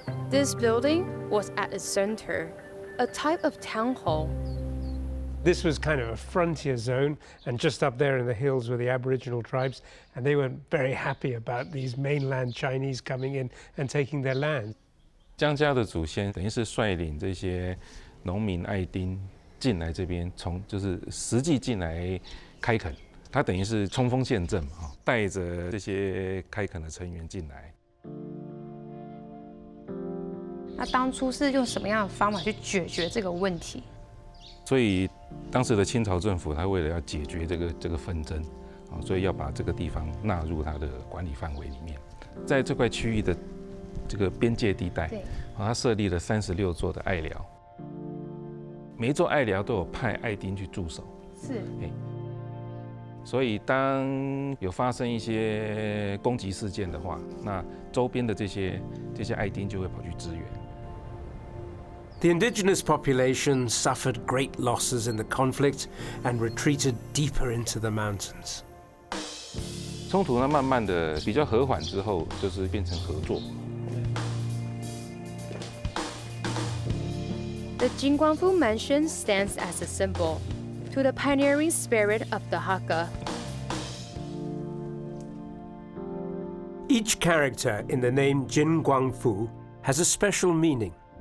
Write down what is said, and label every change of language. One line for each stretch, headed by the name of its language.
English: This building was at its center, a type of town hall. This was kind of a frontier zone, and just up there in the hills were the Aboriginal tribes, and they weren't very happy about these mainland Chinese coming in and taking their land.
Chinese: 江家的祖先等于是率领这些农民爱丁进来这边，就是实际进来开垦，他等于是冲锋陷阵嘛，带着这些开垦的成员进来。那当初是用什么样的方法去解决这个问题？所以当时的清朝政府，他为了要解决这个纷争，所以要把这个地方纳入它的管理范围里面。在这块区域的这个边界地带，它设立了36座的爱寮，每一座爱寮都有派爱丁去驻守。是。所以当有发生一些攻击事件的话，那周边的这些爱丁就会跑去支援。
English: The indigenous population suffered great losses in the conflict and retreated deeper into the mountains.
Chinese: 冲突呢，慢慢的比较和缓之后，就是变成合作。
English: The Jingguangfu Mansion stands as a symbol to the pioneering spirit of the Hakka. Each character in the name Jin Guangfu has a special meaning.